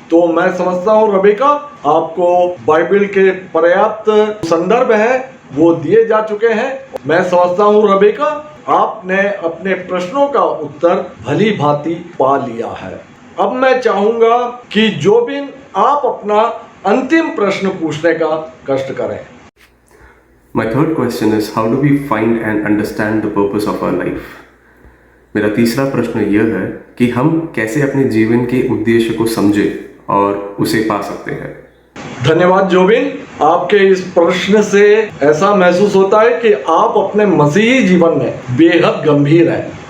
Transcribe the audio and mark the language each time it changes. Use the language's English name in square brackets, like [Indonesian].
[Hindi] तो मैं समझता हूँ रबेका आपको बाइबल के पर्याप्त संदर्भ है वो दिए जा चुके हैं। मैं समझता हूँ रबेका आपने अपने प्रश्नों का उत्तर भली भांति पा लिया है। अब मैं चाहूंगा कि जोबिन आप अपना अंतिम प्रश्न पूछने का कष्ट करें। [English] My third question is, how do we find and understand the purpose of our life? [Hindi] मेरा तीसरा प्रश्न यह है कि हम कैसे अपने जीवन के उद्देश्य को समझे और उसे पा सकते हैं। धन्यवाद जोबिन, आपके इस प्रश्न से ऐसा महसूस होता है कि आप अपने मसीही जीवन में बेहद गंभीर हैं।